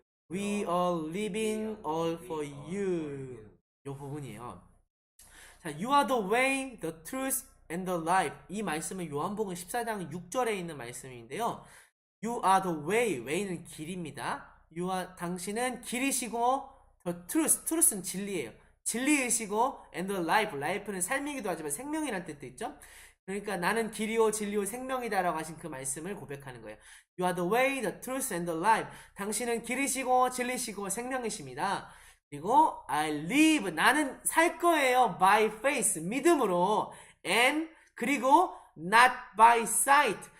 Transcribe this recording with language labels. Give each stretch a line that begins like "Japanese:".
English: We are living all for you.
Korean: 요 부분이에요.
English: 자, you are the way, the truth, and the life.
Korean: 이 말씀은 요한복음 14장 6절에 있는 말씀인데요.
English: You are the way. way는
Korean: 길입니다. 당신은 길이시고 the truth. truth는 진리예요. 진리이시고 and the life. life는 삶이기도 하지만 생명이라는 뜻도 있죠. 그러니까 나는 길이요 진리요 생명이다라고 하신 그 말씀을 고백하는 거예요.
English: You are the way, the truth, and the life.
Korean: 당신은 길이시고 진리시고 생명이십니다. 그리고
English: I live.
Korean: 나는 살 거예요.
English: by faith.
Korean: 믿음으로.
English: and
Korean: 그리고
English: not by sight.